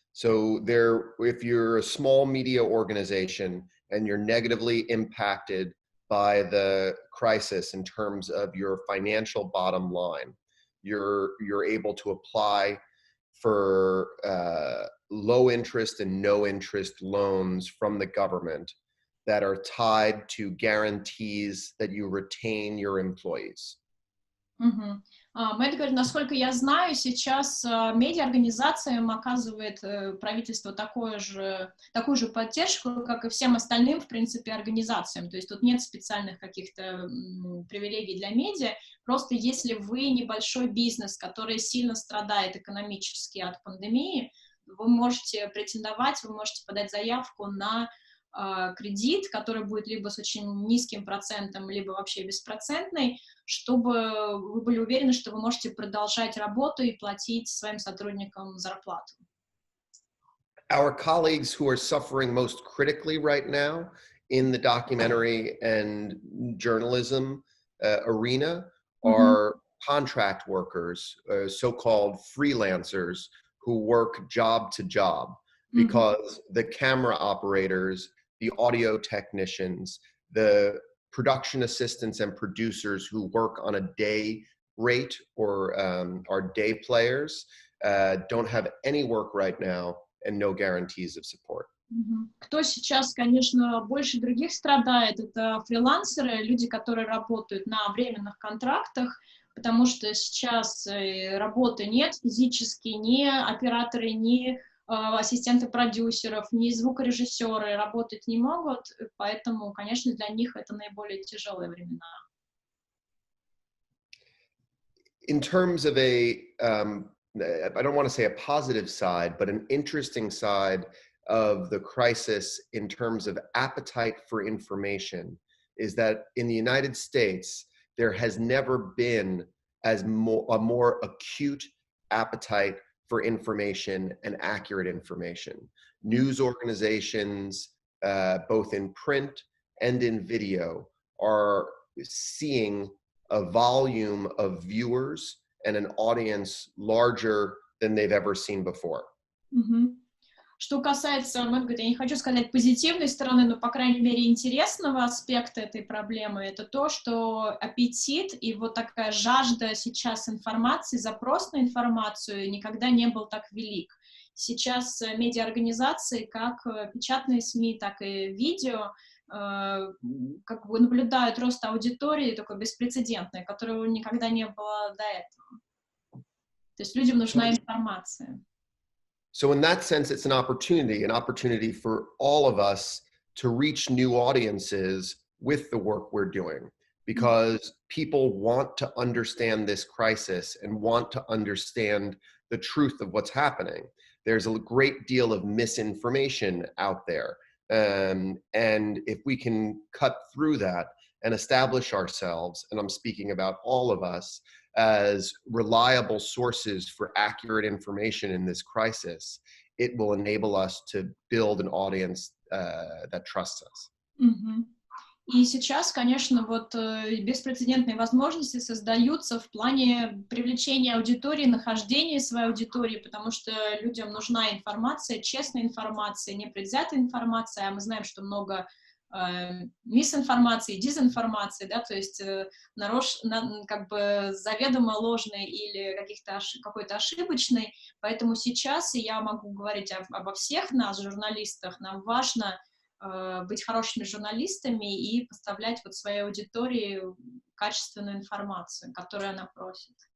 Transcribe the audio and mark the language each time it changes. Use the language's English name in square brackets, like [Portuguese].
[English] So if you're a small media organization and you're negatively impacted by the crisis in terms of your financial bottom line, you're able to apply for low interest and no interest loans from the government that are tied to guarantees that you retain your employees. Мгм. [Russian] Мэтт говорит, насколько я знаю, сейчас медиаорганизациям оказывает правительство такую же поддержку, как и всем остальным, в принципе, организациям. То есть тут нет специальных каких-то привилегий для медиа. Просто если вы небольшой бизнес, который сильно страдает экономически от пандемии, вы можете претендовать, вы можете подать заявку на кредит, который будет либо с очень низким процентом, либо вообще беспроцентный, чтобы вы были уверены, что вы можете продолжать работу и платить своим сотрудникам зарплату. [English] Our colleagues who are suffering most critically right now in the documentary and journalism arena are contract workers, so-called freelancers who work job to job, because the camera operators, the audio technicians, the production assistants and producers who work on a day rate or are day players don't have any work right now and no guarantees of support. [Russian] Кто сейчас, конечно, больше других страдает, это фрилансеры, люди, которые работают на временных контрактах, потому что сейчас работы нет физически, ни операторы, ни ассистенты продюсеров, ни звукорежиссеры работать не могут, поэтому, конечно, для них это наиболее тяжелые времена. [English] In terms of I don't want to say a positive side, but an interesting side of the crisis in terms of appetite for information is that in the United States, there has never been a more acute appetite for information and accurate information. News organizations, both in print and in video, are seeing a volume of viewers and an audience larger than they've ever seen before. [Russian] Что касается, я не хочу сказать позитивной стороны, но, по крайней мере, интересного аспекта этой проблемы, это то, что аппетит и вот такая жажда сейчас информации, запрос на информацию никогда не был так велик. Сейчас медиаорганизации, как печатные СМИ, так и видео, как бы наблюдают рост аудитории такой беспрецедентный, которого никогда не было до этого. То есть людям нужна информация. [English] So in that sense, it's an opportunity for all of us to reach new audiences with the work we're doing, because people want to understand this crisis and want to understand the truth of what's happening. There's a great deal of misinformation out there. And if we can cut through that and establish ourselves, and I'm speaking about all of us, as reliable sources for accurate information in this crisis, it will enable us to build an audience that trusts us. [Russian] И сейчас, конечно, вот беспрецедентные возможности создаются в плане привлечения аудитории, нахождения своей аудитории, потому что людям нужна информация, честная информация, непредвзятая информация, а мы знаем, что много мисинформации, дезинформации, да, то есть как бы заведомо ложной или какой-то ошибочной, поэтому сейчас, и я могу говорить обо всех нас, журналистах, нам важно быть хорошими журналистами и поставлять вот своей аудитории качественную информацию, которую она просит.